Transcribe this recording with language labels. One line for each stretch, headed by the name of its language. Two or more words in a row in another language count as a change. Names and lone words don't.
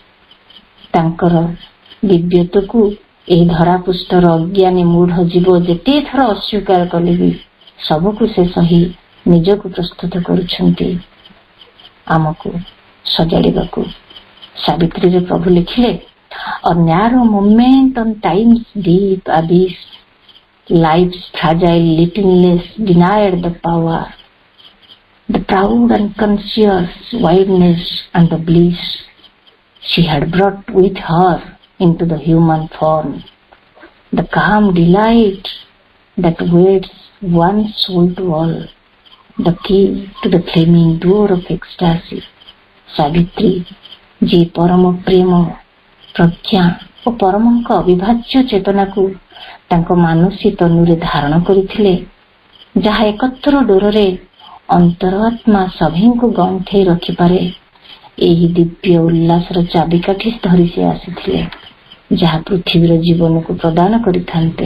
Odia: ତାଙ୍କର ଦିବ୍ୟତ୍ୱକୁ ଏହି ଧରାପୃଷ୍ଠର ଅଜ୍ଞାନୀ ମୂଢ ଜୀବ ଯେତେ ଥର ଅସ୍ୱୀକାର କଲେ ବି ସବୁକୁ ସେ ସହି ନିଜକୁ ପ୍ରସ୍ତୁତ କରୁଛନ୍ତି ଆମକୁ ସଜାଡ଼ିବାକୁ। ସାବିତ୍ରୀରେ ପ୍ରଭୁ ଲେଖିଲେ,
English: A narrow moment on time's deep abyss, life's fragile littleness denied the power, the proud unconscious wideness and the bliss she had brought with her into the human form, the calm delight that waits one soul to all, the key to the flaming door of ecstasy.
Odia: ସାବିତ୍ରୀ ଯିଏ ପରମ ପ୍ରେମ, ପ୍ରଜ୍ଞା ଓ ପରମଙ୍କ ଅବିଭାଜ୍ୟ ଚେତନାକୁ ତାଙ୍କ ମାନସୀ ତନୁରେ ଧାରଣ କରିଥିଲେ, ଯାହା ଏକତ୍ର ଡୋରରେ ଅନ୍ତରାତ୍ମା ସଭିଙ୍କୁ ଗଣ୍ଠେଇ ରଖିପାରେ, ଏହି ଦିବ୍ୟ ଉଲ୍ଲାସର ଚାବିକାଠି ଧରି ସେ ଆସିଥିଲେ, ଯାହା ପୃଥିବୀର ଜୀବନକୁ ପ୍ରଦାନ କରିଥାନ୍ତେ।